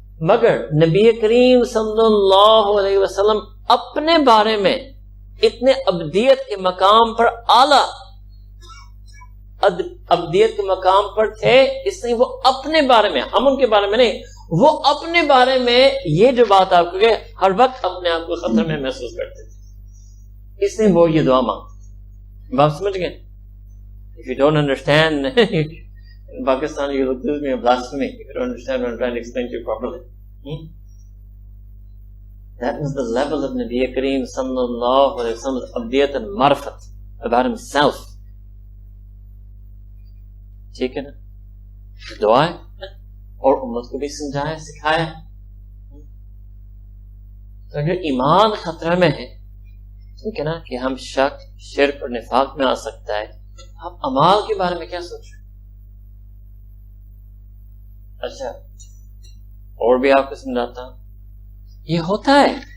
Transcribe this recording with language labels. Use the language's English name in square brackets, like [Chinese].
[Urdu] مگر نبی کریم صلی اللہ علیہ وسلم اپنے بارے میں اتنے ابدیت کے مقام پر اعلیٰ ابدیت کے مقام پر تھے, اس لیے وہ اپنے بارے میں, ہم ان کے بارے میں نہیں, وہ اپنے بارے میں یہ جو بات آپ کو کہ ہر وقت اپنے آپ کو خطر میں محسوس کرتے تھے, اس لیے وہ یہ دعا مانگتے. بات سمجھ گئے؟ [English] If you don't understand, in Pakistan you accuse me of blasphemy if you don't understand what I'm trying to explain to you properly. That was the level of Nabi Kareem sallallahu alayhi wa sallam's abdiyat and marfat about himself. [Urdu] ٹھیک ہے نا, دعا ہے اور امت کو بھی سمجھایا سکھایا. تو اگر ایمان خطرہ میں ہے, ٹھیک ہے نا, کہ ہم شک شرک اور نفاق میں آ سکتا ہے, آپ اعمال کے بارے میں کیا سوچ رہے ہیں؟ اچھا اور بھی آپ کو سمجھاتا ہوں, یہ ہوتا ہے.